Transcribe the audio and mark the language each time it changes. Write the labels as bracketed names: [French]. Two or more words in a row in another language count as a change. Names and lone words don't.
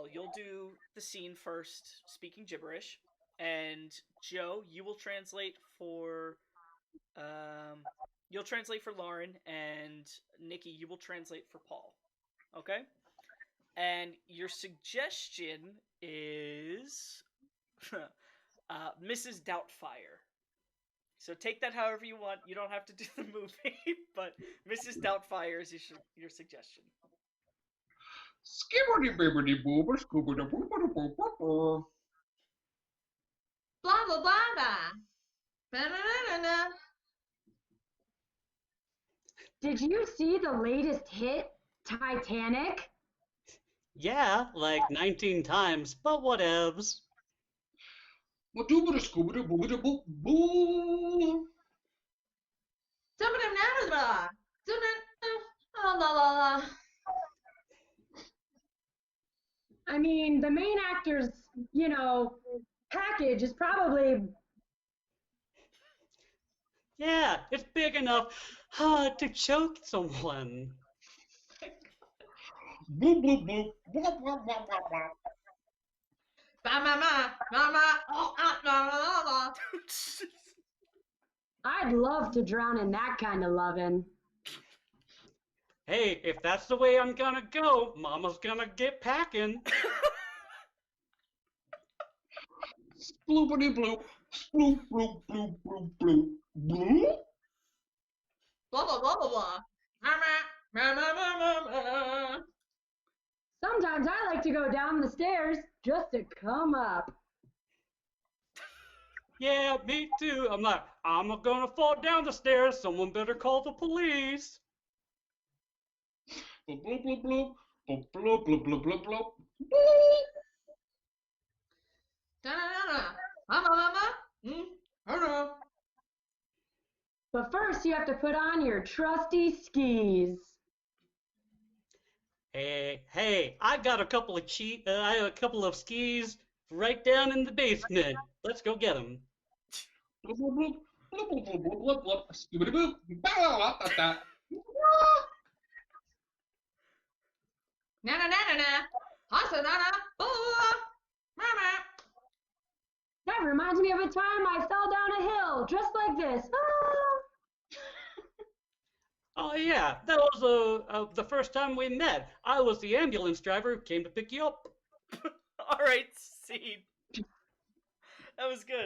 [English] You'll do the scene first, speaking gibberish, and Joe, you will translate for Lauren, and Nicky, you will translate for Paul. Okay. And your suggestion is Mrs. Doubtfire. So take that however you want. You don't have to do the movie, but Mrs. Doubtfire is your suggestion. Skibbity bibbity boober, scoobity boobity boober. Blah blah blah blah. Ba-na-na-na-na. Did you see the latest hit, Titanic? yeah, like 19 times, but whatevs. Doobity scoobity boobity boo boo. Dum-dum-na-na-na. Oh, la la la. I mean, the main actor's, package is probably Yeah, it's big enough to choke someone. Boo boo boo. Blah blah blah blah blah. Ba-ma-ma. Ma-ma. Oh, ah, la la la. I'd love to drown in that kind of lovin'. Hey, if that's the way I'm gonna go, Mama's gonna get packing. Sploopity bloop. Sploop bloop bloop bloop bloop. Bloop. Blah blah blah blah blah. Ma-ma. Ma-ma-ma-ma-ma. Sometimes I like to go down the stairs just to come up. Yeah, me too. I'm like, I'm gonna fall down the stairs. Someone better call the police. Bloop, bloop, bloop, bloop. Bloop, bloop, bloop, bloop, bloop, bloop. Da-na-na-na. Mama. Hello. But first, you have to put on your trusty skis. Hey, I got a couple of skis right down in the basement. Let's go get them. Bloop, bloop, bloop. Bloop, bloop, bloop, bloop, bloop, bloop. Scooby-Doo. Ba-da-da-da-da. Na-na-na-na-na. Hasa-na-na. Mama. That reminds me of a time I fell down a hill, just like this. Ah! Oh yeah, that was the first time we met. I was the ambulance driver who came to pick you up. All right, scene. That was good.